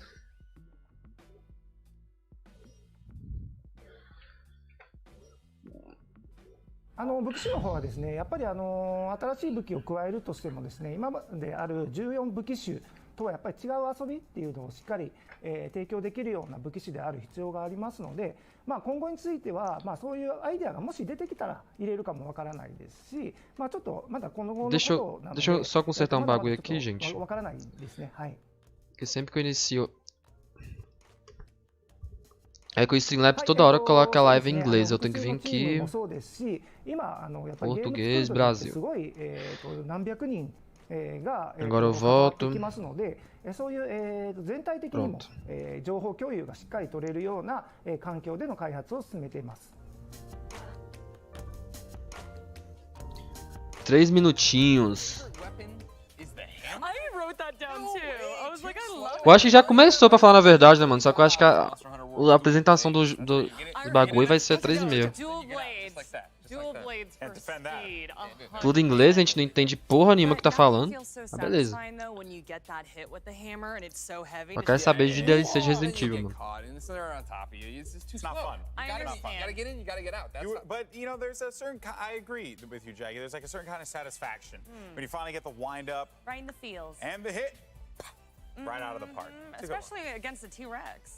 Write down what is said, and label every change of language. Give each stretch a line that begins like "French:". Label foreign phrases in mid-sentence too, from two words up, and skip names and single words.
Japanese: 武器種の方はですね、やっぱり新しい武器を加えるとしてもですね、今まである14武器種とはやっぱり違う遊びっていうのをしっかり提供できるような武器種である必要がありますので、まあ今後についてはまあそういうアイデアがもし出てきたら入れるかもわからないですし、まあちょっとまだこの後のことなので、
Portuguese: Deixa eu só consertar um bagulho aqui, gente.
Japanese: わからないですね。はい。
Portuguese: Porque sempre que eu inicio é que o Streamlabs toda hora coloca a live em inglês, eu tenho que vir aqui português, Brasil. Agora eu volto. Pronto.
Japanese: 情報共有がしっかり取れるような環境での開発を進めています。
Portuguese: 3 minutinhos. Eu acho que já começou, pra falar na verdade, né, mano? Só que eu acho que a apresentação do bagulho vai ser 3,5.
English: Dual blades for speed.
Portuguese: Tudo em inglês, a gente não entende porra nenhuma que tá falando. Ah, beleza. Eu quero saber de DLC de Resident Evil, mano.
English: It's not fun. I understand. You gotta get in, you gotta get out. But you know, there's a certain. I agree with you, Jackie. There's like a certain kind of satisfaction when you finally get the wind up, Right in the feels. and the hit, right out of the park. Especially against the T-Rex.